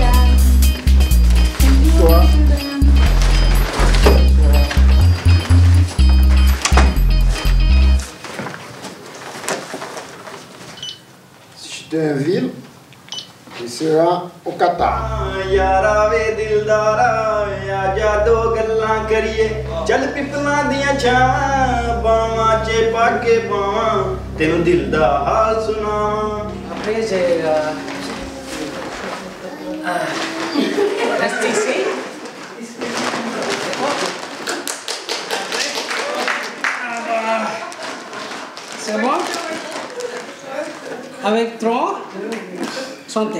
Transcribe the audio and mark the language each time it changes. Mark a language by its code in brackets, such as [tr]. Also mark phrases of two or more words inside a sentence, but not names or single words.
[fr] Bonsoir. J'étais en ville, je serai au Qatar. [pa] ਯਾਰਾਵੇ ਦਿਲਦਾਰਾ ਆਜਾ ਦੋ ਗੱਲਾਂ ਕਰੀਏ ਚੱਲ ਪਿੱਪਲਾਂ ਦੀਆਂ ਛਾਵਾਂ ਬਾਵਾਂ ਚ ਪਾਕੇ ਪਾਵਾਂ ਤੈਨੂੰ ਦਿਲ ਦਾ ਹਾਲ ਸੁਣਾਵਾਂ [fr] Après, reste ici. C'est bon? Avec 3, santé.